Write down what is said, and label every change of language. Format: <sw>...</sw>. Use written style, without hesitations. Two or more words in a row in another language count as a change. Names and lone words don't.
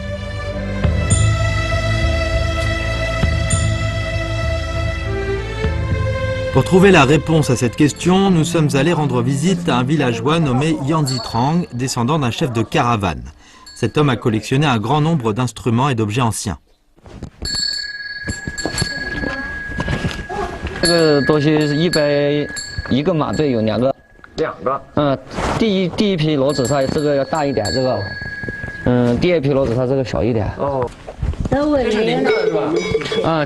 <fr>Pour trouver la réponse à cette question, nous sommes allés rendre visite à un villageois nommé Yan Zitrang, descendant d'un chef de caravane. Cet homme a collectionné un grand nombre d'instruments et d'objets anciens.</fr> <zh>这个东西是一个马队有2个。 2个。第一批骡子它这个要大一点，这个，第2批骡子它这个小一点。哦。这是铃铛是吧？</zh>